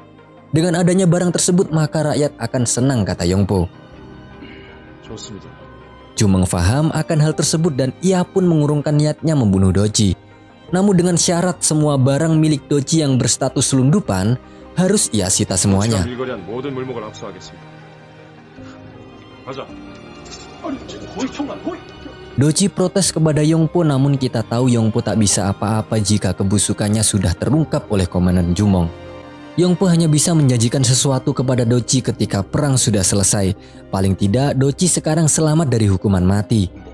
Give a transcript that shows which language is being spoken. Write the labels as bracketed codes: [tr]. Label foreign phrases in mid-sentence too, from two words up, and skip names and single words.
[id] Dengan adanya barang tersebut maka rakyat akan senang, kata Yongpo. Jumong faham akan hal tersebut dan ia pun mengurungkan niatnya membunuh Doji. Namun dengan syarat semua barang milik Doji yang berstatus selundupan harus ia sita semuanya. [ko] 지가 밀거리한 모든 물목을 압수하겠습니다. 가자. [id] Doji protes kepada Yongpo, namun kita tahu Yongpo tak bisa apa-apa jika kebusukannya sudah terungkap oleh Komandan Jumong. Yongpo hanya bisa menjanjikan sesuatu kepada Doji ketika perang sudah selesai. Paling tidak, Doji sekarang selamat dari hukuman mati.